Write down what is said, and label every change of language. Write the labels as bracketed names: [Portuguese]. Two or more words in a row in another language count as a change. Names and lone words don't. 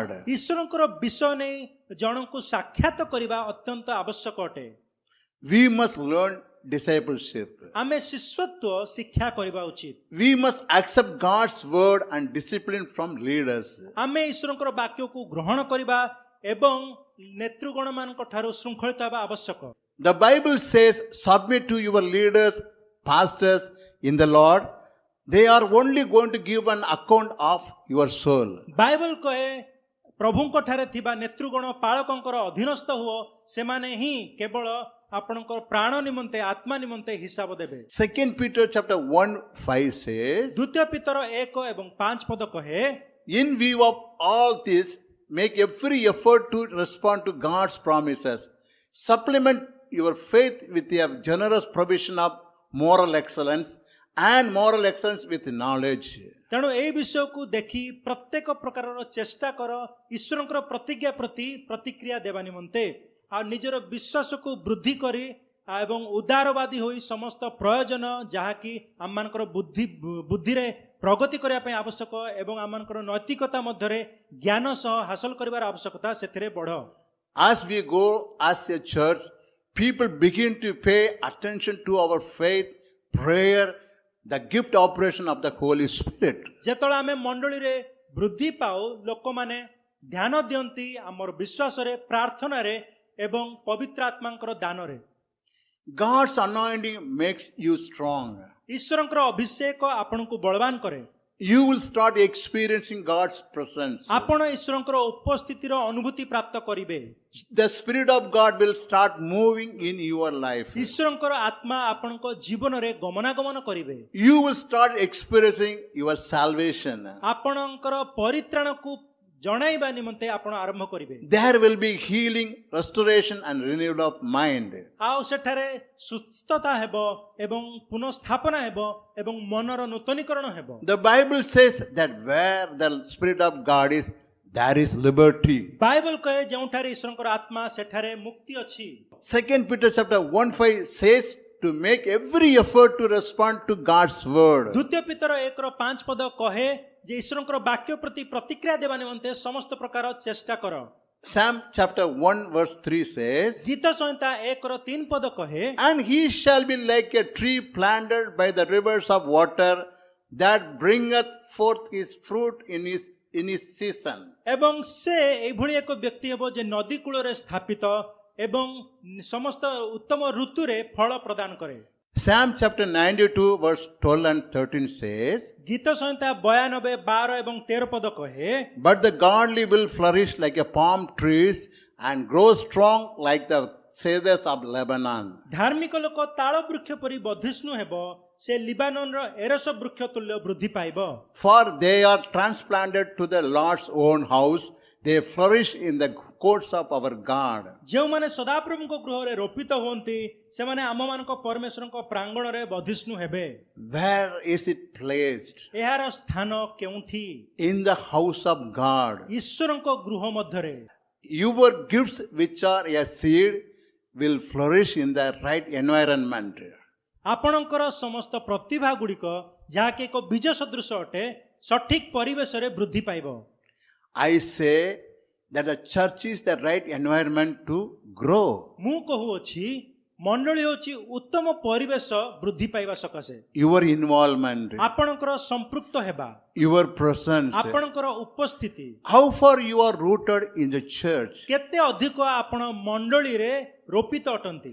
[Odia] ଈଶ୍ୱରଙ୍କର ବିଷୟ ନେଇ ଜଣଙ୍କୁ ସାକ୍ଷାତ କରିବା ଅତ୍ୟନ୍ତ ଆବଶ୍ୟକ ଅଟେ। [English] We must learn discipleship. [Odia] ଆମେ ଶିଷ୍ୟତ୍ୱ ଶିକ୍ଷା କରିବା ଉଚିତ। [English] We must accept God's word and discipline from leaders. [Odia] ଆମେ ଈଶ୍ୱରଙ୍କର ବାକ୍ୟକୁ ଗ୍ରହଣ କରିବା ଏବଂ ନେତୃଗଣ ମାନଙ୍କ ଠାରୁ ଶୃଙ୍ଖଳିତ ହେବା ଆବଶ୍ୟକ। [English] The Bible says, submit to your leaders, pastors in the Lord. They are only going to give an account of your soul. [Odia] ବାଇବଲ କହେ, ପ୍ରଭୁଙ୍କ ଠାରେ ଥିବା ନେତୃଗଣ ପାଳକଙ୍କର ଅଧୀନସ୍ଥ ହୁଅ, ସେମାନେ ହିଁ କେବଳ ଆପଣଙ୍କର ପ୍ରାଣ ନିମନ୍ତେ, ଆତ୍ମା ନିମନ୍ତେ ହିସାବ ଦେବେ। [English] 2 Peter chapter 1:5 says, [Odia] ଦ୍ୱିତୀୟ ପିତର 1 ଏବଂ 5 ପଦ କହେ, [English] in view of all this, make every effort to respond to God's promises. Supplement your faith with a generous provision of moral excellence, and moral excellence with knowledge. [Odia] ତେଣୁ ଏହି ବିଷୟକୁ ଦେଖି ପ୍ରତ୍ୟେକ ପ୍ରକାରର ଚେଷ୍ଟା କର ଈଶ୍ୱରଙ୍କର ପ୍ରତିଜ୍ଞା ପ୍ରତି ପ୍ରତିକ୍ରିୟା ଦେବା ନିମନ୍ତେ, ଆଉ ନିଜର ବିଶ୍ୱାସକୁ ବୃଦ୍ଧି କରି ଏବଂ ଉଦାରବାଦୀ ହୋଇ ସମସ୍ତ ପ୍ରୟୋଜନ ଯାହାକି ଆମମାନଙ୍କର ବୁଦ୍ଧିରେ ପ୍ରଗତି କରିବା ପାଇଁ ଆବଶ୍ୟକ ଏବଂ ଆମମାନଙ୍କର ନୈତିକତା ମଧ୍ୟରେ ଜ୍ଞାନ ସହ ହାସଲ କରିବାର ଆବଶ୍ୟକତା, ସେଥିରେ ବଢ଼। [English] As we go as a church, people begin to pay attention to our faith, prayer, the gift operation of the Holy Spirit. [Odia] ଯେତେବେଳେ ଆମେ ମଣ୍ଡଳୀରେ ବୃଦ୍ଧି ପାଉ, ଲୋକମାନେ ଧ୍ୟାନ ଦିଅନ୍ତି ଆମର ବିଶ୍ୱାସରେ, ପ୍ରାର୍ଥନାରେ ଏବଂ ପବିତ୍ର ଆତ୍ମାଙ୍କର ଦାନରେ। [English] God's anointing makes you strong. [Odia] ଈଶ୍ୱରଙ୍କର ଅଭିଷେକ ଆପଣଙ୍କୁ ବଳବାନ କରେ। [English] you will start experiencing God's presence. [Odia] ଆପଣ ଈଶ୍ୱରଙ୍କର ଉପସ୍ଥିତିର ଅନୁଭୂତି ପ୍ରାପ୍ତ କରିବେ। [English] The Spirit of God will start moving in your life. [Odia] ଈଶ୍ୱରଙ୍କର ଆତ୍ମା ଆପଣଙ୍କ ଜୀବନରେ ଗମନାଗମନ କରିବେ। [English] You will start experiencing your salvation. [Odia] ଆପଣଙ୍କର ପରିତ୍ରାଣକୁ ଜଣାଇବା ନିମନ୍ତେ ଆପଣ ଆରମ୍ଭ କରିବେ। [English] There will be healing, restoration, and renewal of mind. [Odia] ଆଉ ସେଠାରେ ସୁସ୍ଥତା ହେବ ଏବଂ ପୁନଃସ୍ଥାପନା ହେବ ଏବଂ ମନର ନୂତନୀକରଣ ହେବ। [English] The Bible says that where the Spirit of God is, there is liberty. [Odia] ବାଇବଲ କହେ ଯେଉଁଠାରେ ଈଶ୍ୱରଙ୍କର ଆତ୍ମା ସେଠାରେ ମୁକ୍ତି ଅଛି। [English] 2 Peter chapter 1:5 says to make every effort to respond to God's word. [Odia] ଦ୍ୱିତୀୟ ପିତର 1:5 ପଦ କହେ ଯେ ଈଶ୍ୱରଙ୍କର ବାକ୍ୟ ପ୍ରତି ପ୍ରତିକ୍ରିୟା ଦେବା ନିମନ୍ତେ ସମସ୍ତ ପ୍ରକାର ଚେଷ୍ଟା କର। [English] Psalm chapter 1:3 says, [Odia] ଗୀତ ସଂହିତା 1:3 ପଦ କହେ [English] and he shall be like a tree planted by the rivers of water that bringeth forth his fruit in his season. [Odia] ଏବଂ ସେ ଏଇଭଳି ଏକ ବ୍ୟକ୍ତି ହେବ ଯେ ନଦୀ କୂଳରେ ସ୍ଥାପିତ ଏବଂ ସମସ୍ତ ଉତ୍ତମ ଋତୁରେ ଫଳ ପ୍ରଦାନ କରେ। [English] Psalm chapter 92:12 and 13 says, [Odia] ଗୀତ ସଂହିତା 92, 12 ଏବଂ 13 ପଦ କହେ [English] but the godly will flourish like a palm trees and grow strong like the cedars of Lebanon. [Odia] ଧାର୍ମିକ ଲୋକ ତାଳ ବୃକ୍ଷ ପରି ବର୍ଦ୍ଧିଷ୍ଣୁ ହେବ, ସେ ଲିବାନନର ଏରସ ବୃକ୍ଷ ତୁଲ୍ୟ ବୃଦ୍ଧି ପାଇବ। [English] For they are transplanted to the Lord's own house, they flourish in the courts of our God. [Odia] ଯେଉଁମାନେ ସଦାପ୍ରଭୁଙ୍କ ଗୃହରେ ରୋପିତ ହୁଅନ୍ତି ସେମାନେ ଆମମାନଙ୍କ ପରମେଶ୍ୱରଙ୍କ ପ୍ରାଙ୍ଗଣରେ ବର୍ଦ୍ଧିଷ୍ଣୁ ହେବେ। [English] Where is it placed? [Odia] ଏହାର ସ୍ଥାନ କେଉଁଠି? [English] In the house of God. [Odia] ଈଶ୍ୱରଙ୍କ ଗୃହ ମଧ୍ୟରେ। [English] Your gifts, which are a seed, will flourish in the right environment. [Odia] ଆପଣଙ୍କର ସମସ୍ତ ପ୍ରତିଭା ଗୁଡ଼ିକ ଯାହାକି ଏକ ବୀଜ ସଦୃଶ ଅଟେ ସଠିକ ପରିବେଶରେ ବୃଦ୍ଧି ପାଇବ। [English] I say that the church is the right environment to grow. [Odia] ମୁଁ କହୁଅଛି ମଣ୍ଡଳୀ ହେଉଛି ଉତ୍ତମ ପରିବେଶ ବୃଦ୍ଧି ପାଇବା ସକାଶେ। [English] Your involvement, [Odia] ଆପଣଙ୍କର ସମ୍ପୃକ୍ତ ହେବା, [English] your presence, [Odia] ଆପଣଙ୍କର ଉପସ୍ଥିତି, [English] how far you are rooted in the church. [Odia] କେତେ ଅଧିକ ଆପଣ ମଣ୍ଡଳୀରେ ରୋପିତ ଅଟନ୍ତି।